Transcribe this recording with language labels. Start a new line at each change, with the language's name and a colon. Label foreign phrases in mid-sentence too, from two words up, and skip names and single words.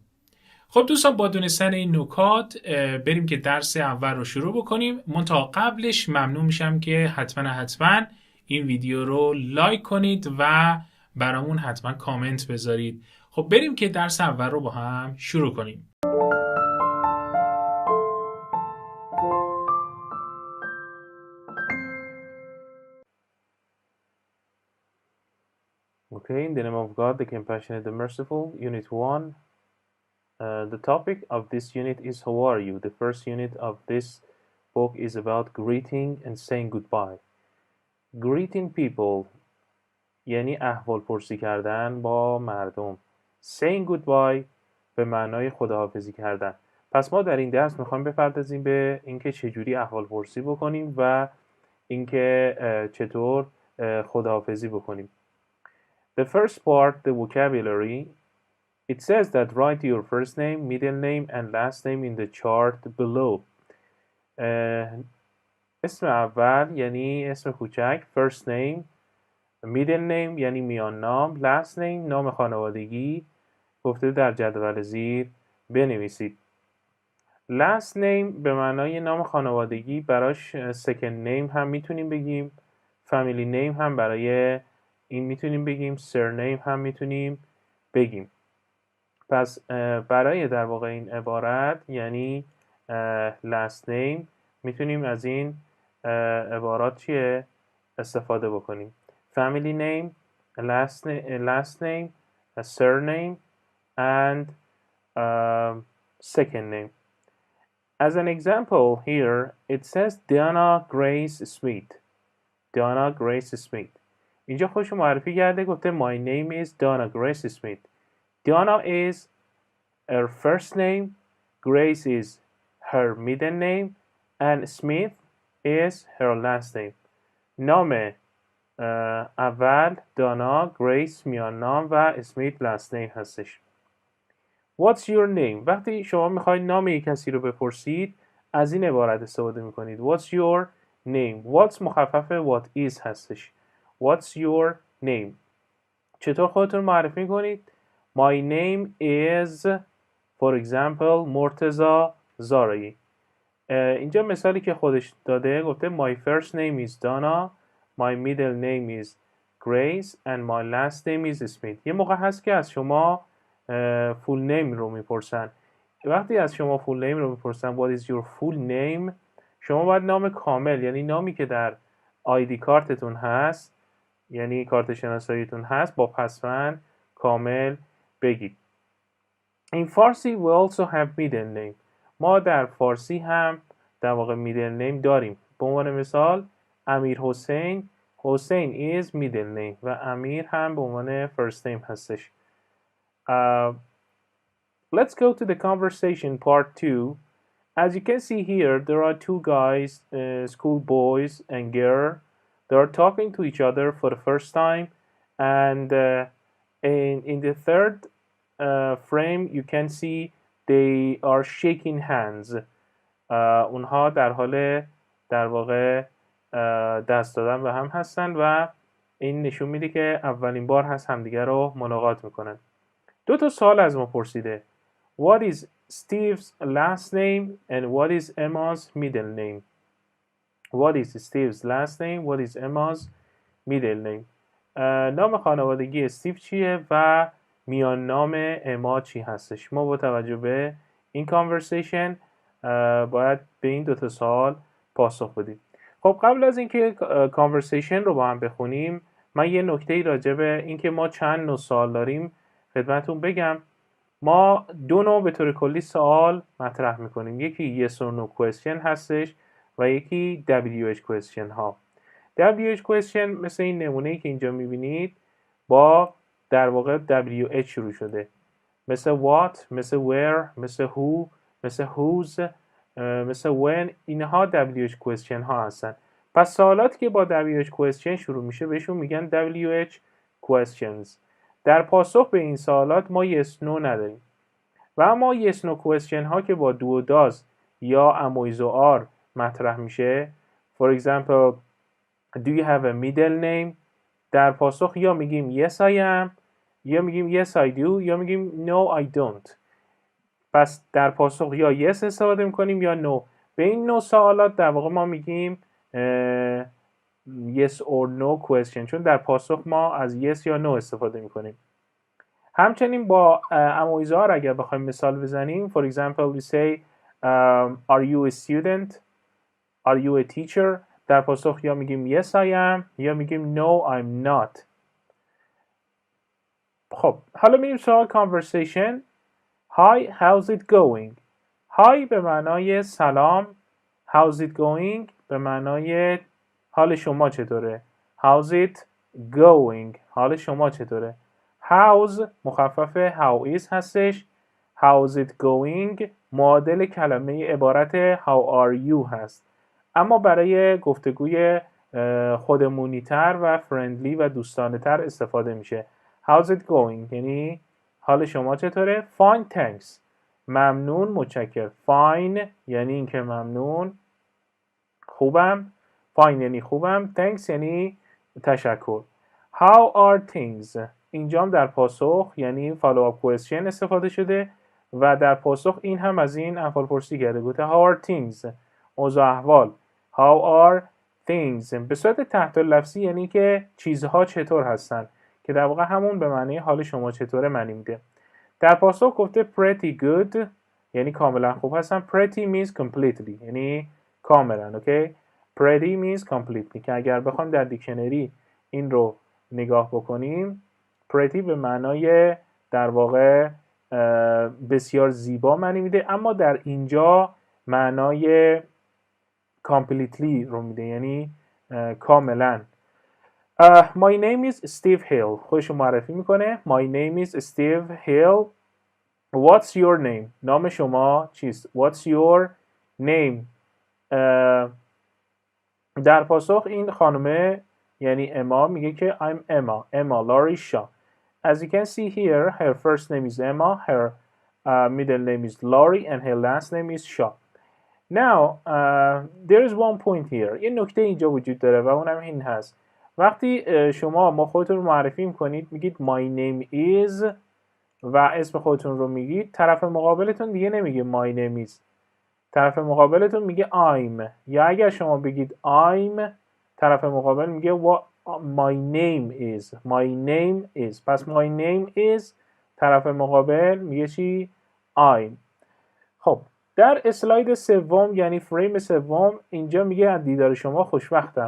Persian: خب دوستان، با دونستن این نکات بریم که درس اول رو شروع بکنیم. منتها قبلش ممنون میشم که حتما این ویدیو رو لایک کنید و برامون حتما کامنت بذارید. خب بریم که درس اول رو با هم شروع کنیم.
English: Okay, in the name of God, the compassionate, the merciful, Unit 1. The topic of this unit is How are you? The first unit of this book is about greeting and saying goodbye. Greeting people
Persian: یعنی احوال پرسی کردن با مردم.
English: Saying goodbye
Persian: به معنای خداحافظی کردن. پس ما در این درس میخوایم بپردازیم به اینکه چجوری احوال پرسی بکنیم و اینکه چطور خداحافظی بکنیم.
English: The first part, the vocabulary, it says that write your first name, middle name, and last name in the chart below.
Persian: اسم اول یعنی اسم کوچک،
English: first name, middle name
Persian: یعنی میان نام،
English: last name
Persian: نام خانوادگی گفته در جدول زیر بنویسید.
English: last name
Persian: به معنای نام خانوادگی براش
English: second name
Persian: هم میتونیم بگیم،
English: family name
Persian: هم برای این میتونیم بگیم، surname هم میتونیم بگیم. پس برای در واقع این عبارت یعنی
English: last name
Persian: میتونیم از این عبارات چیه استفاده بکنیم.
English: family name, last name, surname and second name. As an example here, it says Donna Grace Smith.
Persian: Donna Grace Smith. اینجا خودشو معرفی کرده، گفته
English: My name is Donna Grace Smith. Donna is her first name, Grace is her middle name, and Smith is her last name.
Persian: نام اول دانا، گریس میان نام و اسمیت
English: last name
Persian: هستش.
English: What's your name؟
Persian: وقتی شما میخواید نام یک کسی رو بپرسید از این عبارت استفاده میکنید.
English: What's your name؟ What's
Persian: مخفف
English: what is هستش. What's your name؟
Persian: چطور خودتون معرفی کنید؟
English: My name is for example مرتضی زارایی.
Persian: اینجا مثالی که خودش داده گفته
English: My first name is Donna, my middle name is Grace and my last name is Smith.
Persian: یه موقع هست که از شما
English: full name
Persian: رو میپرسن. وقتی از شما
English: full name
Persian: رو میپرسن
English: What is your full name؟
Persian: شما باید نام کامل یعنی نامی که در آیدی کارتتون هست یعنی کارت شناساییتون هست با پسوند کامل بگید.
English: In Farsi we also have middle name.
Persian: ما در فارسی هم در واقع
English: middle name
Persian: داریم. به عنوان مثال امیر حسین، حسین
English: is middle name
Persian: و امیر هم به عنوان
English: first name
Persian: هستش.
English: Let's go to the conversation part 2. As you can see here, there are two guys, school boys and girl they are talking to each other for the first time, and in the third frame you can see they are shaking hands.
Persian: اونها در حال در واقع دست دادن به هم هستن و این نشون میده که اولین بار هست همدیگر رو ملاقات میکنن. 2 سوال از ما پرسیده.
English: What is Steve's last name and what is Emma's middle name? What is Steve's last name? What is Emma's middle name?
Persian: نام خانوادگی استیو چیه و میان نام اما چی هستش؟ ما با توجه به این کانورسیشن باید به این 2 سوال پاسخ بدیم. خب قبل از اینکه کانورسیشن رو با هم بخونیم من یه نکته راجع به اینکه ما چند نوع سوال داریم خدمتتون بگم. ما 2 نوع به طور کلی سوال مطرح میکنیم. یکی
English: yes or no question
Persian: هستش و یکی
English: WH question
Persian: ها.
English: WH question
Persian: مثل این نمونه‌ای که اینجا میبینید با در واقع WH شروع شده، مثل what، مثل where، مثل who، مثل whose، مثل when. اینها
English: WH question
Persian: ها هستن. پس سوالاتی که با WH question شروع میشه بهشون میگن
English: WH questions.
Persian: در پاسخ به این سوالات ما
English: yes no
Persian: نداریم و اما
English: yes no question
Persian: ها که با do و does یا am و are مطرح میشه.
English: For example do you have a middle name؟
Persian: در پاسخ یا میگیم
English: yes I am
Persian: یا میگیم
English: yes I do
Persian: یا میگیم
English: no I don't.
Persian: پس در پاسخ یا yes استفاده میکنیم یا no. به این نوع سوالات در واقع ما میگیم
English: yes or no question،
Persian: چون در پاسخ ما از yes یا no استفاده میکنیم. همچنین با امویزار اگر بخوایم مثال بزنیم
English: for example we say are you a student؟ are you a teacher؟
Persian: در پاسخ یا میگیم
English: yes I am
Persian: یا میگیم
English: no I'm not.
Persian: خب حالا میریم سوال conversation.
English: Hi how's it going؟ Hi
Persian: به معنای سلام،
English: how's it going
Persian: به معنای حال شما چطوره.
English: how's it going
Persian: حال شما چطوره.
English: how's مخفف how is هستش. how's it going
Persian: معادل کلمه عبارت
English: how are you
Persian: هست، اما برای گفتگوی خودمونی تر و فرندلی و دوستانه تر استفاده میشه.
English: how's it going
Persian: یعنی حال شما چطوره.
English: fine thanks
Persian: ممنون متشکر. fine یعنی اینکه ممنون، خوبم. fine یعنی خوبم، thanks یعنی تشکر.
English: how are things
Persian: اینجا هم در پاسخ یعنی
English: follow up question
Persian: استفاده شده و در پاسخ این هم از این احوال پرسی کرده، گفته
English: how are things
Persian: اوضاع احوال.
English: how are things
Persian: به صورت تحت لفظی یعنی که چیزها چطور هستن که در واقع همون به معنی حال شما چطوره معنی میده. در پاسخ گفته
English: pretty good
Persian: یعنی کاملا خوب هستن.
English: pretty means completely
Persian: یعنی کاملا. اوکی
English: pretty means completely
Persian: که اگر بخوایم در دیکشنری این رو نگاه بکنیم pretty به معنای در واقع بسیار زیبا معنی میده، اما در اینجا معنای completely رو میده یعنی کاملا.
English: My name is Steve Hill
Persian: خودشو معرفی میکنه.
English: My name is Steve Hill. What's your name
Persian: نام شما چیست.
English: What's your name
Persian: در پاسخ این خانمه یعنی اما میگه که
English: I'm Emma Laurie Shaw. As you can see here her first name is Emma, her middle name is Laurie and her last name is Shaw. Now there is one point here.
Persian: یه نکته اینجا وجود داره و اونم این هست. وقتی شما خودتون رو معرفی میکنید میگید
English: my name is
Persian: و اسم خودتون رو میگید، طرف مقابلتون دیگه نمیگه
English: my name is،
Persian: طرف مقابلتون میگه I'm. یا اگر شما بگید I'm طرف مقابل میگه
English: my name is.
Persian: پس
English: my name is
Persian: طرف مقابل میگه چی؟ I'm. خب در اسلاید سوم یعنی فریم سوم اینجا میگه از دیدار شما خوشبختم.